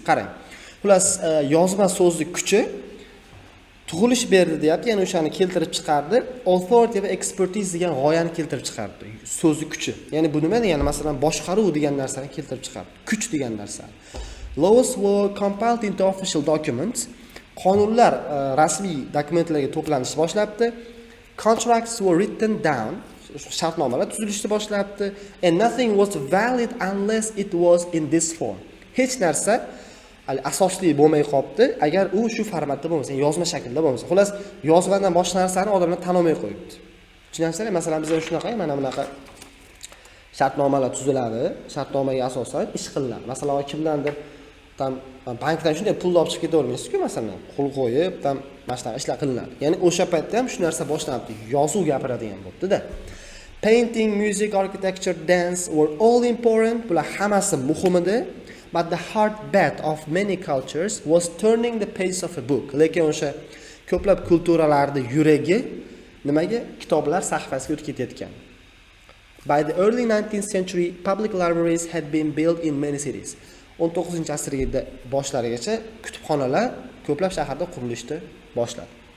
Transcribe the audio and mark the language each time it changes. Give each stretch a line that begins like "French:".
Uzbek: Qarang. Xullas, yozma so'zning kuchi tug'ilish berdi deyapti, ya'ni o'shani keltirib chiqardi. Authority va expertise degan g'oyani keltirib chiqardi. So'zning kuchi. Ya'ni bu nima degani? Masalan, boshqaruv degan narsani keltirib chiqardi. Kuch degan narsa.
English: Laws were compiled into official documents.
Uzbek: Qonunlar rasmiy dokumentlarga to'planishni boshlabdi.
English: Contracts were written down.
Uzbek: Shartnomalar tuzilishni boshlabdi.
English: And nothing was valid unless it was in this form.
Uzbek: Hech narsa asosli bo'lmay qolibdi agar u shu formatda bo'lmasa, yozma shaklda bo'lmasa. Xullas, yozmadan boshqa narsani odamlar tanimay qo'yibdi. Tushunasizlar? Masalan, bizda shunaqa, mana bunaqa shartnomalar tuziladi, shartnomaga asosan ish qilinadi. Masalan, kimdandir tam bankdan shunday pul olib chiqib ketavermaysiz-ku, masalan, qo'l qo'yib, tam mana shunaqa ishlar qilinadi. Ya'ni o'sha paytda ham shu narsa boshlanibdi. Yozuv gapiradigan bo'ldi-da.
English: Painting, music, architecture, dance were all important.
Uzbek: Bular hammasi muhim edi.
English: But the heartbeat of many cultures was turning the page of a book.
Uzbek: Lekin o'sha ko'plab kulturalarning yuragi nimaga? Kitoblar sahifasiga o'tib ketayotgan.
English: By the early 19th century, public libraries had been built in many cities.
Uzbek: 19-asrda boshlarigacha kutubxonalar ko'plab shaharda qurilishni boshladi.